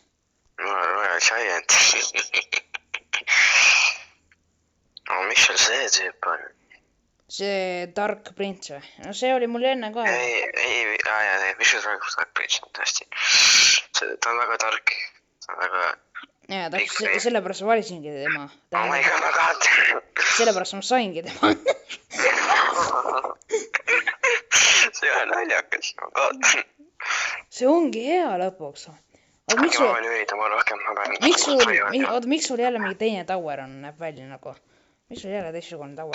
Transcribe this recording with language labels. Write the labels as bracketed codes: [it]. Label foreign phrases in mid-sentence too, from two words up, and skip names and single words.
[et] Mul on Royal Giant. Miks sul see tüüp on? See Dark Prince või? No see oli mul enne ka. Mis sul Dark Prince on tõesti? Ta on väga tark. Ta on väga... Jaa, täpselt sellepärast ma valisingi tema. [en] Oh my god, [et] ma kaotan. Sellepärast ma saingi tema. See on naljakas, ma kaotan. See ongi hea lõpuks. Ma võin üritama rohkem, ma pean... Miks sul jälle mingi teine tower on, näeb välja nagu? Miks sul jälle teistsugune tower?